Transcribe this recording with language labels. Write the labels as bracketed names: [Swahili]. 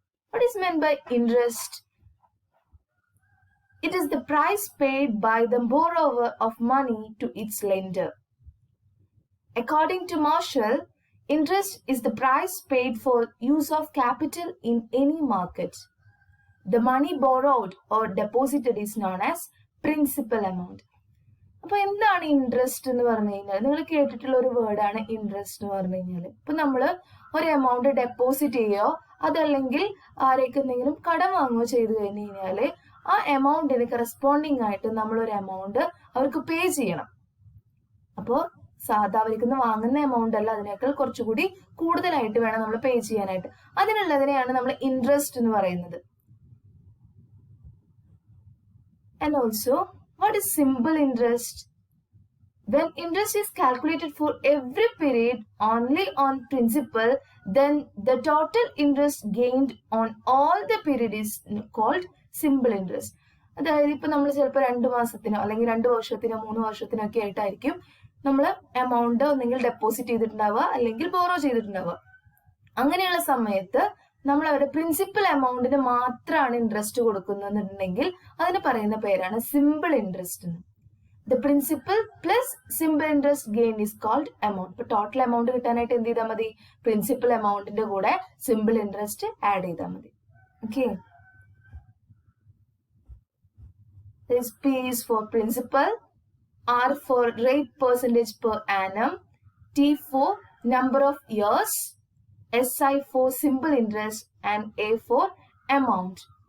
[English] What is meant by interest? It is the price paid by the borrower of money to its lender. According to Marshall, interest is the price paid for use of capital in any market. The money borrowed or deposited is known as principal amount. [Malayalam] അപ്പോൾ എന്താണ് interest എന്ന് പറഞ്ഞു കഴിഞ്ഞാൽ നിങ്ങൾ കേട്ടിട്ടുള്ള ഒരു വേർഡാണ് interest എന്ന് പറഞ്ഞു കഴിഞ്ഞാൽ ഇപ്പൊ നമ്മൾ ഒരു എമൗണ്ട് ഡെപ്പോസിറ്റ് ചെയ്യുകയോ അതല്ലെങ്കിൽ ആരേക്ക് എന്തെങ്കിലും കടം വാങ്ങുകയോ ചെയ്തു കഴിഞ്ഞു കഴിഞ്ഞാൽ ആ എമൗണ്ടിന് കറസ്പോണ്ടിങ് ആയിട്ട് നമ്മൾ ഒരു എമൗണ്ട് അവർക്ക് പേ ചെയ്യണം. അപ്പോൾ സാധാ അവർക്ക് വാങ്ങുന്ന എമൗണ്ട് അല്ല, അതിനേക്കാൾ കുറച്ചുകൂടി കൂടുതലായിട്ട് വേണം നമ്മൾ പേ ചെയ്യാനായിട്ട്. അതിനുള്ളതിനെയാണ് നമ്മൾ ഇൻട്രസ്റ്റ് എന്ന് പറയുന്നത്. [English] And also, what is simple interest? When interest is calculated for every period only on principal, then the total interest gained on all the period is called simple interest. [Malayalam] അതായത് ഇപ്പൊ നമ്മൾ ചിലപ്പോൾ 2 മാസത്തിനോ അല്ലെങ്കിൽ 2 വർഷത്തിനോ 3 വർഷത്തിനോ ഒക്കെ ആയിട്ടായിരിക്കും നമ്മൾ എമൗണ്ട് ഒന്നെങ്കിൽ ഡെപ്പോസിറ്റ് ചെയ്തിട്ടുണ്ടാവുക അല്ലെങ്കിൽ ബോറോ ചെയ്തിട്ടുണ്ടാവുക. അങ്ങനെയുള്ള സമയത്ത് നമ്മൾ അവരുടെ പ്രിൻസിപ്പൽ എമൗണ്ടിന് മാത്രമാണ് ഇൻട്രസ്റ്റ് കൊടുക്കുന്നുണ്ടെങ്കിൽ അതിന് പറയുന്ന പേരാണ് simple interest. [English] The principal plus simple interest gain is called amount. [Malayalam] ഇപ്പൊ ടോട്ടൽ എമൗണ്ട് കിട്ടാനായിട്ട് എന്ത് ചെയ്താൽ മതി? പ്രിൻസിപ്പൽ എമൗണ്ടിന്റെ കൂടെ സിമ്പിൾ ഇൻട്രസ്റ്റ് ആഡ് ചെയ്താൽ മതി. [English] Okay, P is for principal, R for rate percentage per annum, T for number of years, SI for simple interest, and A for amount.